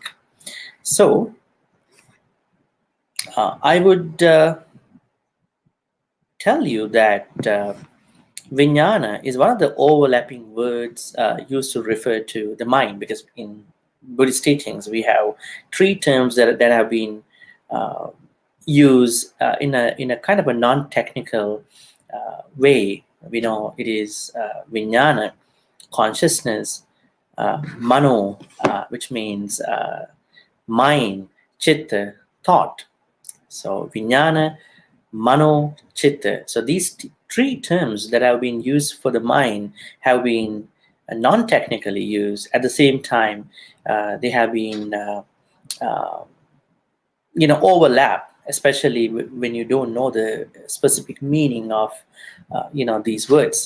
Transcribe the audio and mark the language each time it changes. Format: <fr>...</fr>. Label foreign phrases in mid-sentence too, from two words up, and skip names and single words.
<en>So I would tell you that viññāṇa is one of the overlapping words used to refer to the mind, because in Buddhist teachings we have three terms that have been used in a kind of a non-technical way. We know it is viññāṇa, consciousness, mano, which means mind, chitta, thought.</en> <pi>So viññāṇa, mano, chitta.</pi> <en>So these three terms that have been used for the mind have been non-technically used. At the same time, they have been overlap, especially when you don't know the specific meaning of these words.</en>